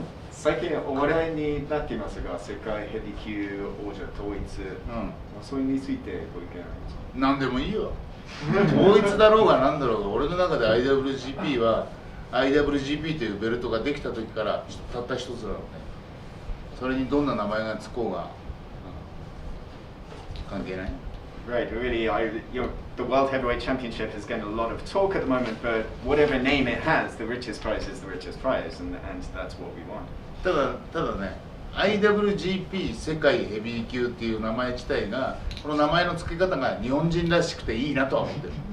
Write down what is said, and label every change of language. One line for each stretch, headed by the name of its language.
Japanese: 最近お話題になっていますが、世界ヘビー級王者統一、それについてご意見ありますか？何でもいいよ。統一だろうが何だろうが、俺の中で IWGP は IWGP というベルトができた時からたった一つなのね。それにどんな名前がつこうが関係ない。
English: Right, really, the World Heavyweight Championship is getting a lot of talk at the moment, but whatever name it has, the richest prize is the richest prize, and that's what we want.
Japanese: ただね、IWGP 世界ヘビー級っていう名前自体が、この名前の付け方が日本人らしくていいなとは思って